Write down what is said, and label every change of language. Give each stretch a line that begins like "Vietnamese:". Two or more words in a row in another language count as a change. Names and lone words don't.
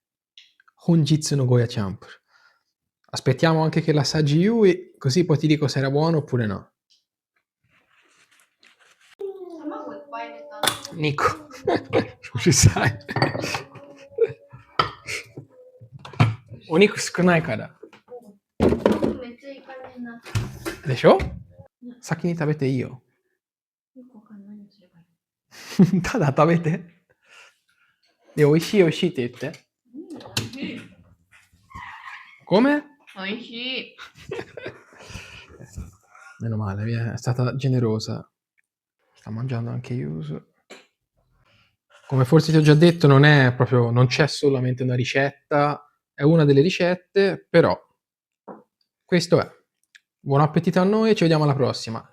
Japanese: 本日の
Italian: Goya Champur. Aspettiamo anche che l'assaggi Yui, così poi ti dico se era buono oppure no. Nico, ci sai.
Japanese: お肉 少ない から. めっちゃいい感じになった。でしょ先に食べていいよ。よくわかんない。何をすればいい？ただ食べて。で、美味しい美味しいって言って。美味しい。
Italian: Come?
Japanese: 美味しい。
Italian: Meno male, è stata generosa. Sta mangiando anche Yusu. Come forse ti ho già detto, non c'è solamente una ricetta, è una delle ricette, però questo è. Buon appetito a noi e ci vediamo alla prossima.